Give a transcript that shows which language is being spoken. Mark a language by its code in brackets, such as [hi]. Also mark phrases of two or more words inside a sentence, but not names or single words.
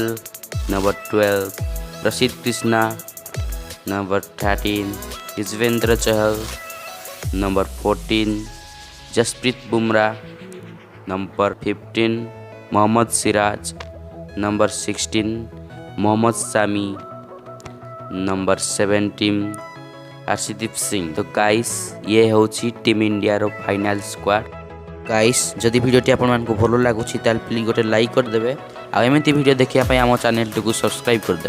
[en] Number 12 Prasidh Krishna. Number 13 Yuzvendra Chahal. Number 14 Jasprit Bumrah. Number 15 Mohammad Siraj. Number 16 Mohammad Shami. Number 17 हर्षदीप सिंह। [spv] ତ ଗାଇସ୍ ଏ ହଉଚି ଟିମ୍ ଇଣ୍ଡିଆ ର [en] final squad. [spv] ଗାଇସ୍ ଯଦି ଭିଡିଓଟି ଆପଣ ମାନଙ୍କୁ ଭଲ ଲାଗୁଚି ତାଲେ ପ୍ଲିଜ୍ ଗୋଟେ ଲାଇକ୍ କର ଦେବେ ଆ ଏମିତି ଭିଡିଓ ଦେଖିବା ପାଇଁ ହମ ଚ୍ୟାନେଲ୍ କୁ ସବସ୍କ୍ରାଇବ୍ କର ଦେବେ।